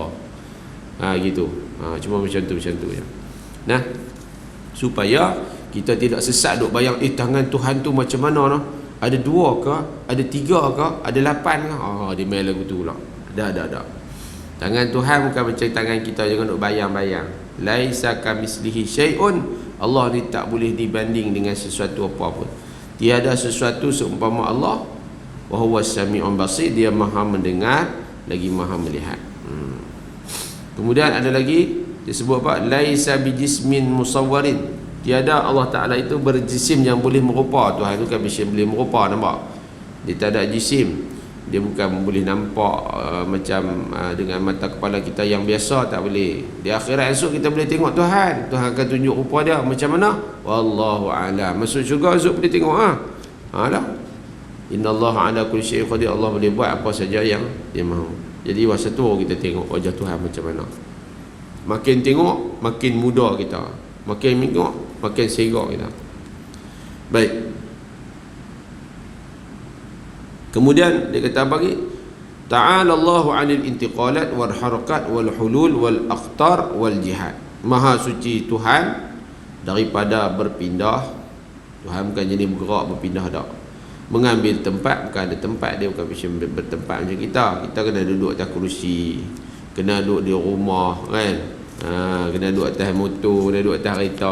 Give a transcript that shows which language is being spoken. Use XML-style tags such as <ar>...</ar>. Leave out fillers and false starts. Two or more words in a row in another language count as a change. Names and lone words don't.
<ms>Gitu. Cuma macam tu ya. Nah, supaya kita tidak sesat duk bayang tangan Tuhan tu macam mana noh? Ada 2 ke? Ada 3 ke? Ada 8 ke? Dia main lagu tu pula. Dah. Tangan Tuhan bukan macam tangan kita, jangan duk bayang-bayang.</ms> <ar>ليس كمثله شيء,</ar> <ms>Allah ni tak boleh dibanding dengan sesuatu apa pun. Tiada sesuatu seumpama Allah.</ms> <ar>وهو السميع البصير,</ar> <ms>dia maha mendengar lagi maha melihat. Kemudian ada lagi disebut apa?</ms> <ar>ليس بجسم مصور,</ar> <ms>tiada Allah Ta'ala itu berjisim yang boleh merupa. Tuhan itu kan boleh merupa, nampak? Dia tak ada jisim, dia bukan boleh nampak macam dengan mata kepala kita yang biasa, tak boleh. Di akhirat esok kita boleh tengok Tuhan akan tunjuk rupa dia macam mana,</ms> <ar>والله أعلم.</ar> <ms>Masuk syurga esok boleh tengok lah.</ms> <ar>إن الله على كل شيء قدير,</ar> <ms>Allah boleh buat apa saja yang dia mahu. Jadi masa tu kita tengok wajah Tuhan macam mana. Makin tengok makin muda kita, makin tengok makin serak kita. Baik. Kemudian dia kata bagi</ms> <ar>تعالى الله عن الانتقالات والحركات والحلول والأقطار والجهات.</ar> <ms>Maha suci Tuhan daripada berpindah. Tuhan bukan jenis bergerak berpindah dak. Mengambil tempat, bukan ada tempat dia, bukan macam bertempat macam kita. Kita kena duduk atas kerusi, kena duduk di rumah kan. Kena duduk atas motor, kena duduk atas kereta.</ms>